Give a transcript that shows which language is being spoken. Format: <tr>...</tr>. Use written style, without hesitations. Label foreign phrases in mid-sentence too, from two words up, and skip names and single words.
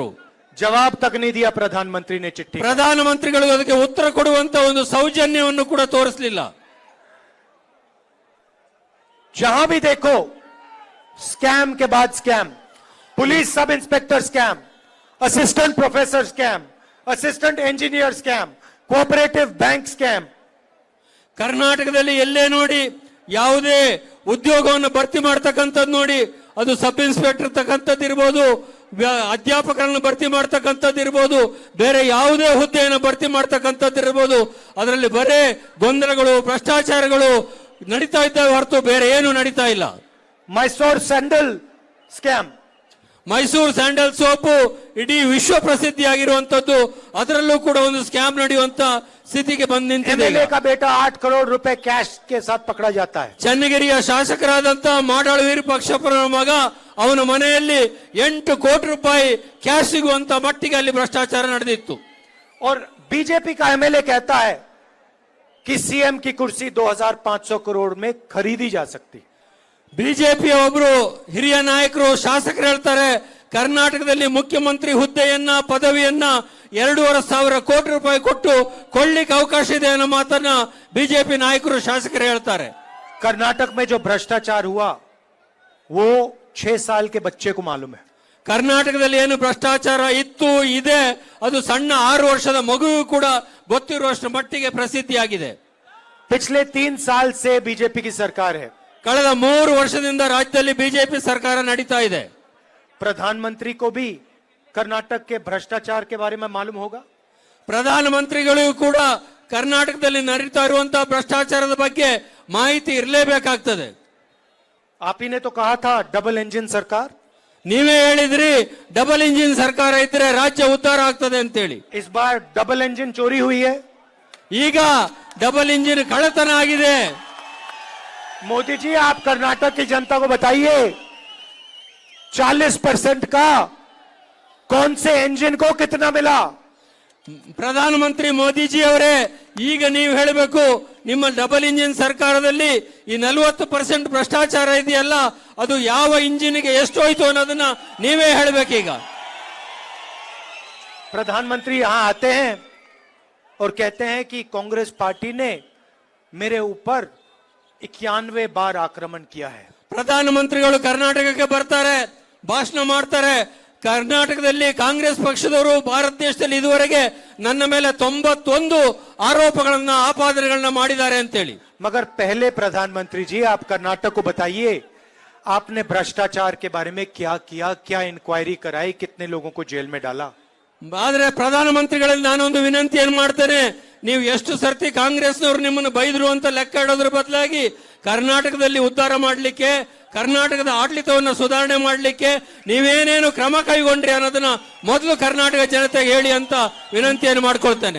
<hi>जवाब तक नहीं दिया प्रधानमंत्री ने चिट्ठी।</hi> <kn>ಪ್ರಧಾನಮಂತ್ರಿಗಳು ಅದಕ್ಕೆ ಉತ್ತರ ಕೊಡುವಂತ ಒಂದು ಸೌಜನ್ಯವನ್ನು ಕೂಡ ತೋರಿಸಲಿಲ್ಲ।</kn> <hi>जहां भी देखो स्कैम के बाद स्कैम,</hi> <en>police sub inspector scam, assistant professor scam, assistant engineer scam, cooperative bank scam.</en> <kn>ಕರ್ನಾಟಕದಲ್ಲಿ ಎಲ್ಲೇ ನೋಡಿ ಯಾವುದೇ ಉದ್ಯೋಗವನ್ನು ಭರ್ತಿ ಮಾಡ್ತಕ್ಕಂಥದ್ದು ನೋಡಿ, ಅದು</kn> <en>sub inspector</en> <kn>ತಕ್ಕಂಥದ್ದು ಇರ್ಬೋದು, ಅಧ್ಯಾಪಕರನ್ನು ಭರ್ತಿ ಮಾಡ್ತಕ್ಕಂಥದ್ದು ಇರ್ಬೋದು, ಬೇರೆ ಯಾವುದೇ ಹುದ್ದೆಯನ್ನು ಭರ್ತಿ ಮಾಡ್ತಕ್ಕಂಥದ್ದು ಇರ್ಬೋದು, ಅದರಲ್ಲಿ ಬರೇ ಗೊಂದಲಗಳು, ಭ್ರಷ್ಟಾಚಾರಗಳು ನಡೀತಾ ಇದ್ದಾವೆ ಹೊರತು ಬೇರೆ ಏನು ನಡೀತಾ ಇಲ್ಲ. ಮೈಸೂರು</kn> <en>sandal scam,</en> <kn>ಮೈಸೂರು ಸ್ಯಾಂಡಲ್ ಸೋಪು ಇಡೀ ವಿಶ್ವ ಪ್ರಸಿದ್ಧಿಯಾಗಿರುವಂತದ್ದು, ಅದರಲ್ಲೂ ಕೂಡ ಒಂದು ಸ್ಕ್ಯಾಮ್ ನಡೆಯುವಂತ ಸ್ಥಿತಿಗೆ ಬಂದು ನಿಂತಿದೆ.</kn> <hi>एमएलए का बेटा 8 करोड़ रुपए कैश के साथ पकड़ा जाता है.</hi> <kn>ಚನ್ನಗಿರಿಯ ಶಾಸಕರಾದಂತ ಮಾಡಾಳು ವಿರೂಪಾಕ್ಷಪ್ಪನ ಮಗ, ಅವನ ಮನೆಯಲ್ಲಿ 8 ಕೋಟಿ ರೂಪಾಯಿ ಕ್ಯಾಶ್ ಸಿಗುವಂತ ಮಟ್ಟಿಗೆ ಅಲ್ಲಿ ಭ್ರಷ್ಟಾಚಾರ ನಡೆದಿತ್ತು.</kn> <hi>और बीजेपी का एमएलए कहता है कि सीएम की कुर्सी 2500 करोड़ में खरीदी जा सकती.</hi> <kn>ಬಿಜೆಪಿಯ ಒಬ್ರು ಹಿರಿಯ ನಾಯಕರು, ಶಾಸಕರು ಹೇಳ್ತಾರೆ, ಕರ್ನಾಟಕದಲ್ಲಿ ಮುಖ್ಯಮಂತ್ರಿ ಹುದ್ದೆಯನ್ನ, ಪದವಿಯನ್ನ 2,500 ಕೋಟಿ ರೂಪಾಯಿ ಕೊಟ್ಟು ಕೊಳ್ಳಿಕ್ಕೆ ಅವಕಾಶ ಇದೆ ಅನ್ನೋ ಮಾತನ್ನ ಬಿಜೆಪಿ ನಾಯಕರು, ಶಾಸಕರು ಹೇಳ್ತಾರೆ.</kn> <hi>कर्नाटक में जो भ्रष्टाचार हुआ वो 6 साल के बच्चे को मालूम है.</hi> <kn>ಕರ್ನಾಟಕದಲ್ಲಿ ಏನು ಭ್ರಷ್ಟಾಚಾರ ಇತ್ತು, ಇದೆ, ಅದು ಸಣ್ಣ 6 ವರ್ಷದ ಮಗುವು ಕೂಡ ಗೊತ್ತಿರುವಷ್ಟು ಮಟ್ಟಿಗೆ ಪ್ರಸಿದ್ಧಿಯಾಗಿದೆ.</kn> <hi>पिछले 3 साल से बीजेपी की सरकार है.</hi> <kn>ಕಳೆದ 3 ವರ್ಷದಿಂದ ರಾಜ್ಯದಲ್ಲಿ ಬಿಜೆಪಿ ಸರ್ಕಾರ ನಡೀತಾ ಇದೆ.</kn> <hi>प्रधानमंत्री को भी कर्नाटक के भ्रष्टाचार के बारे में मालूम होगा.</hi> <kn>ಪ್ರಧಾನಮಂತ್ರಿಗಳಿಗೂ ಕೂಡ ಕರ್ನಾಟಕದಲ್ಲಿ ನಡೀತಾ ಇರುವಂತಹ ಭ್ರಷ್ಟಾಚಾರದ ಬಗ್ಗೆ ಮಾಹಿತಿ ಇರಲೇಬೇಕಾಗ್ತದೆ.</kn> <hi>आप ही ने तो कहा था</hi> <en>double engine</en> <hi>सरकार.</hi> <kn>ನೀವೇ ಹೇಳಿದ್ರಿ</kn> <en>double engine</en> <kn>ಸರ್ಕಾರ ಇದ್ರೆ ರಾಜ್ಯ ಉದ್ಧಾರ ಆಗ್ತದೆ ಅಂತೇಳಿ.</kn> <hi>इस बार</hi> <en>double engine</en> <hi>चोरी हुई है.</hi> <kn>ಈಗ</kn> <en>double engine</en> <kn>ಕಳ್ಳತನ ಆಗಿದೆ.</kn> <hi>मोदी जी, आप कर्नाटक की जनता को बताइए 40% का कौन से इंजन को कितना मिला.</hi> <kn>ಪ್ರಧಾನಮಂತ್ರಿ ಮೋದಿಜಿ ಅವರೇ, ಈಗ ನೀವು ಹೇಳಬೇಕು, ನಿಮ್ಮ</kn> <en>double engine</en> <kn>ಸರ್ಕಾರದಲ್ಲಿ ಈ 40% ಭ್ರಷ್ಟಾಚಾರ ಇದೆಯಲ್ಲ, ಅದು ಯಾವ ಇಂಜಿನ್ಗೆ ಎಷ್ಟು ಹೋಯ್ತು ಅನ್ನೋದನ್ನ ನೀವೇ ಹೇಳಬೇಕೀಗ.</kn> <hi>प्रधानमंत्री यहां आते हैं और कहते हैं कि कांग्रेस पार्टी ने मेरे ऊपर 91 बार आक्रमण किया है.</hi> <kn>ಪ್ರಧಾನಮಂತ್ರಿಗಳು ಕರ್ನಾಟಕಕ್ಕೆ ಬರ್ತಾರೆ, ಭಾಷಣ ಮಾಡ್ತಾರೆ, ಕರ್ನಾಟಕದಲ್ಲಿ ಕಾಂಗ್ರೆಸ್ ಪಕ್ಷದವರು ಭಾರತ ದೇಶದಲ್ಲಿ ಇದುವರೆಗೆ ನನ್ನ ಮೇಲೆ 91 ಆರೋಪಗಳನ್ನ, ಆಪಾದನೆಗಳನ್ನ ಮಾಡಿದ್ದಾರೆ ಅಂತೇಳಿ.</kn> <hi>मगर पहले प्रधानमंत्री जी, आप कर्नाटक को बताइए आपने भ्रष्टाचार के बारे में क्या किया, क्या इंक्वायरी कराई, कितने लोगों को जेल में डाला.</hi> <kn>ಆದ್ರೆ ಪ್ರಧಾನಮಂತ್ರಿಗಳಲ್ಲಿ ನಾನೊಂದು ವಿನಂತಿ ಏನ್ ಮಾಡ್ತೇನೆ, ನೀವು ಎಷ್ಟು ಸರ್ತಿ ಕಾಂಗ್ರೆಸ್ನವರು ನಿಮ್ಮನ್ನು ಬೈದ್ರು ಅಂತ ಲೆಕ್ಕ ಇಡೋದ್ರ ಬದಲಾಗಿ ಕರ್ನಾಟಕದಲ್ಲಿ ಉದ್ಧಾರ ಮಾಡಲಿಕ್ಕೆ, ಕರ್ನಾಟಕದ ಆಡಳಿತವನ್ನು ಸುಧಾರಣೆ ಮಾಡಲಿಕ್ಕೆ ನೀವೇನೇನು ಕ್ರಮ ಕೈಗೊಂಡ್ರಿ ಅನ್ನೋದನ್ನ ಮೊದಲು ಕರ್ನಾಟಕ ಜನತೆಗೆ ಹೇಳಿ ಅಂತ ವಿನಂತಿಯನ್ನು ಮಾಡ್ಕೊಳ್ತೇನೆ.</kn>